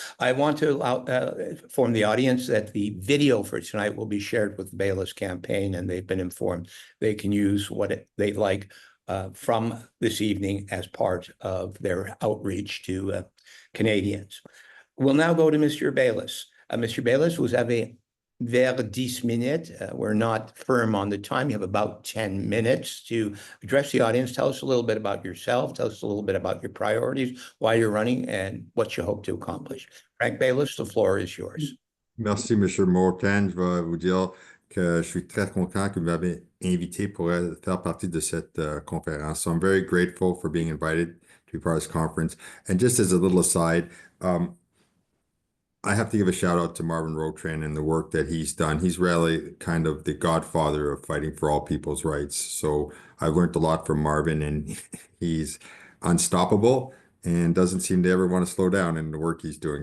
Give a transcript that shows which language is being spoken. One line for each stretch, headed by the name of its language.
English: I want to inform the audience that the video for tonight will be shared with the Baylis campaign, and they've been informed they can use what they like from this evening as part of their outreach to Canadians. We'll now go to Mr. Baylis. Mr.
French: Baylis, vous avez vers 10 minutes.
English: We're not firm on the time. You have about 10 minutes to address the audience. Tell us a little bit about yourself. Tell us a little bit about your priorities, why you're running, and what you hope to accomplish. Frank Baylis, the floor is yours.
French: Merci, M. Mortan. Je vais vous dire que je suis très content que vous m'avez invité pour faire partie de cette conférence.
English: So I'm very grateful for being invited to be part of this conference. And just as a little aside, I have to give a shout out to Marvin Rotran and the work that he's done. He's really kind of the godfather of fighting for all people's rights. So I've learned a lot from Marvin, and he's unstoppable and doesn't seem to ever want to slow down in the work he's doing.